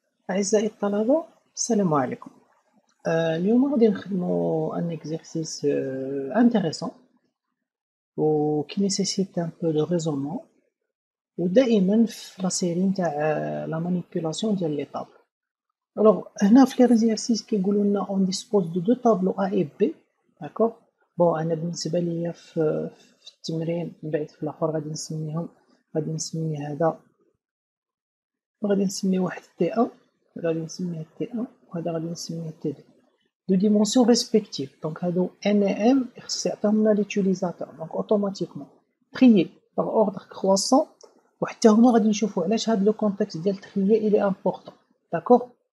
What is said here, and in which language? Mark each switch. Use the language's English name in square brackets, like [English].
[Arabic] أعزائي الطلبة، السلام عليكم. اليوم غادي نخدمو ان [French] exercice intéressant و qui nécessite un peu de raisonnement [Arabic] ودائما في لا سيري نتاع لا مانيبيولاسيون ديال لي طابلو. الوغ هنا في [French] l'exercice [Arabic] كيقولوا لنا [French] on dispose de deux tableaux A et B, d'accord. [Arabic] بون انا بالنسبة ليا في التمرين من بعد في الاخر غادي نسمي هذا، وغادي نسمي واحد T1 غادي نسميه T1 وهذا غادي نسميه T2 [French] de dimensions respectives. Donc هادو N et M [Arabic] خص يعطيهم لنا [French] l'utilisateur donc automatiquement trier par ordre croissant. [Arabic] وحتى هما غادي نشوفوا علاش هاد لو كونتكست ديال trier [French] il est important, [Arabic] d'accord.